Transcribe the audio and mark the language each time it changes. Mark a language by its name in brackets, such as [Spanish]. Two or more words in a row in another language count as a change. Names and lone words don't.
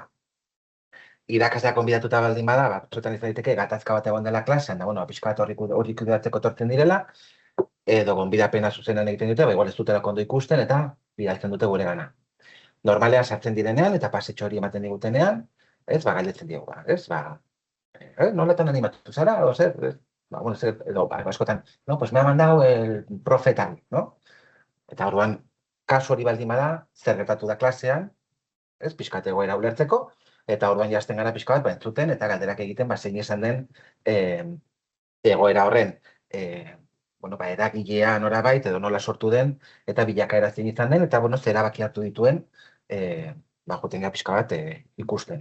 [Basque] Irakasleak konbidatuta baldin bada, batzuetan izan daiteke gatazka bat egon dela klasean, da, bueno, pixka bat hori kudeatzeko tortzen direla, edo gonbidapena zuzenan egiten dute, igual ez dutela ondo ikusten, eta bidaltzen dute guregana. Normalean sartzen direnean, eta pasetxo hori ematen digutenean, ez, galdetzen diegu, ez, nolatan animatu zara, o zer, bueno, edo, askotan, [Spanish] no, pues me ha mandado el profe tal, no? [Basque] Eta orduan, kasu hori baldin bada, zer gertatu da klasean, ez, pixkat egoera ulertzeko, eta orduan jazten gara pixka bat, entzuten, eta galderak egiten, zein izan den egoera horren, bueno, eragilea norabait, edo nola sortu den, eta bilakaera zein izan den, eta, bueno, zer erabaki hartu dituen, joten gara pixka bat ikusten.